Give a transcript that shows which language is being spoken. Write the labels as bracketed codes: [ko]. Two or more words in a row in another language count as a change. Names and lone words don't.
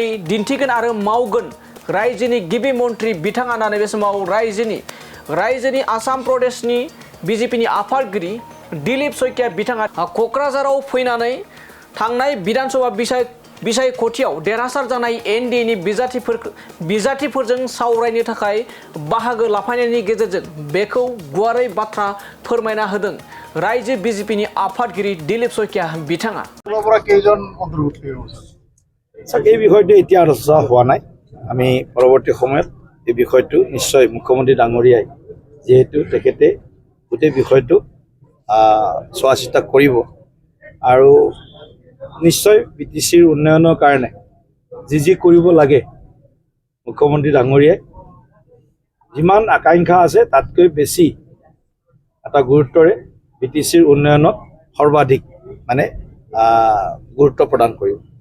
[brx] दिन्थिगोन आरो मावगोन रायजोनि गिबि मन्त्रि बिथाङा होननानै बे समाव रायजोनि आसाम प्रदेशनि बिजेपिनि आफादगिरि दिलीप शइकिया बिथाङा क'क्राझाराव फैनानै थांनाय विधानसभा बिसायख'थियाव देरहासार जानाय एनडिएनि बिजाथिफोरजों सावरायनो थाखाय बाहागो लाफायनायनि गेजेरजों बेखौ गुवारै बाथ्रा फोरमायना होदों रायजो बिजेपिनि आफादगिरि दिलीप शइकिया बिथाङा [as] এই বিষয়টো এতিয়া আলোচনা হোৱা নাই আমি পৰৱৰ্তী সময়ত এই বিষয়টো নিশ্চয় মুখ্যমন্ত্ৰী ডাঙৰীয়াই যেহেতু তেখেতে গোটেই বিষয়টো চোৱা চিতা কৰিব আৰু নিশ্চয় বিটিচিৰ উন্নয়নৰ কাৰণে যি কৰিব লাগে মুখ্যমন্ত্ৰী ডাঙৰীয়াই যিমান আকাংক্ষা আছে তাতকৈ বেছি এটা গুৰুত্বৰে বিটিচিৰ উন্নয়নত সৰ্বাধিক মানে গুৰুত্ব প্ৰদান কৰিব